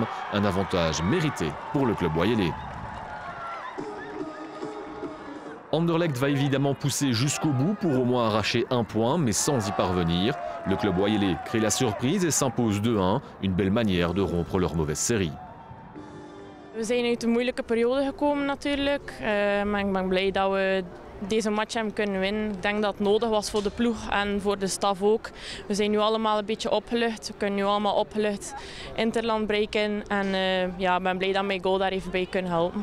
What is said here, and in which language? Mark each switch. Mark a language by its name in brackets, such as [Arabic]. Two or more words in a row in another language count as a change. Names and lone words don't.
[French] Un avantage mérité pour le club Boyelé. Anderlecht va évidemment pousser jusqu'au bout pour au moins arracher un point, mais sans y parvenir. Le club Boyelé crée la surprise et s'impose 2-1. Une belle manière de rompre leur mauvaise série. [Dutch] We zijn uit een moeilijke periode gekomen natuurlijk. Maar ik ben blij dat we deze match hebben kunnen winnen. Ik denk dat het nodig was voor de ploeg en voor de staf ook. We zijn nu allemaal een beetje opgelucht. We kunnen nu allemaal opgelucht Interland breken. En ja, ik ben blij dat mijn goal daar even bij kunnen helpen.